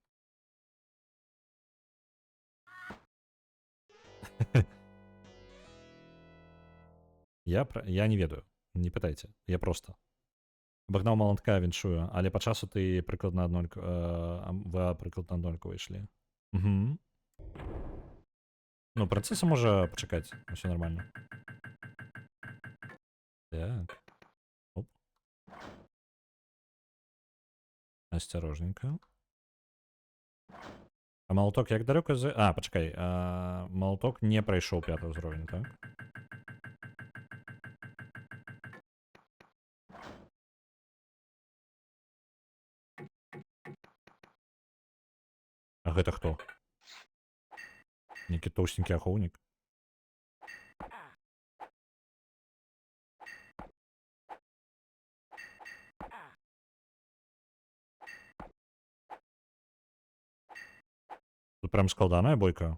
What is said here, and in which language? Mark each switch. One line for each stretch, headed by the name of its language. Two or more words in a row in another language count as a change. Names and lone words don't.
Belarusian: Я не ведаю. Не пытайце. Я просто. Абагнаў малантка, віншую. Але па часу ты прыкладна вы прыкладна аднолькава ішлі. Угу. Ну, прынцэса можа пачакаць. Усё нормально. Так. Оп.
Russian: Осторожненько. А молоток як далеко за...
Belarusian: Пачакай. Молоток не прайшоў 5-й ўзровень, так? А гэта хто? Некі тоўстенькі ахоўнік. Тут прям складаная бойка.